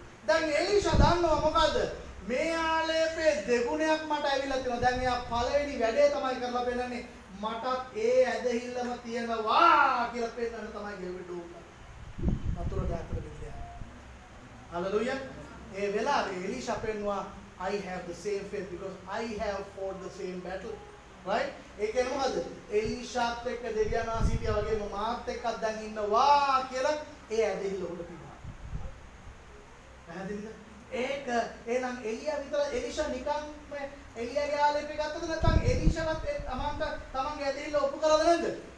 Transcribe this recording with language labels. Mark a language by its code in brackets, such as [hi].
[si] දැන් එලීෂා දන්නවා මොකද්ද? මේ ආලේපේ දෙගුණයක් මට ඇවිල්ලා තියෙනවා. දැන් එයා පළවෙනි වැඩේ තමයි කරලා පෙන්නන්නේ. මටත් ඒ ඇදහිල්ලම තියෙනවා කියලා පෙන්නන්න තමයි ගෙවෙඩු. වතුර දාතර දෙන්න. හලෙලූයා. ඒ වෙලාවේ එලිෂා පෙන්නවා [en] I have the same faith because I have fought the same battle. Right? [si] ඒ කියන්නේ මොකද? එලිෂාත් එක්ක දෙවියන් වහන්සේ හිටියා වගේම මාත් එක්කත් දැන් ඉන්නවා කියලා ඒ ඇදහිල්ල උඩ තිබුණා. පැහැදිලිද? ඒක එහෙනම් එලියා විතර එලිෂා නිකන් මේ එලියාගේ ආලේපේ ගත්තද නැත්නම් එලිෂාවත් තමන්ගේ ඇදහිල්ල ඔප්පු කරලාද නැද්ද?